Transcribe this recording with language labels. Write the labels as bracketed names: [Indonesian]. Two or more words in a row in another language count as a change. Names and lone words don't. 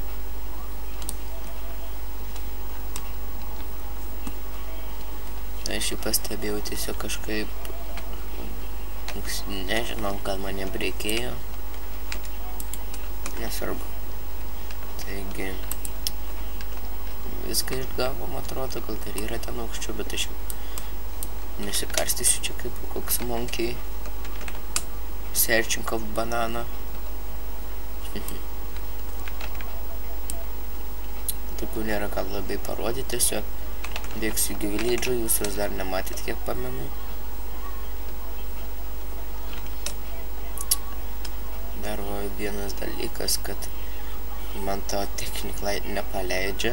[Lithuanian] Aš jį pastebėjau tiesiog kažkaip, nežinau, gal mane reikėjo, nesvarbu. Taigi, viską išgavom, atrodo, gal dar yra ten aukščiau, bet aš jau nesikarstysiu čia kaip koks [English] monkey searching of banana. [Lithuanian] Tokių nėra ką labai parodyti, tiesiog bėgsiu į village'ą, jūs juos dar nematėt, kiek pamenu. Dar vienas dalykas, kad man to Technic Light nepaleidžia.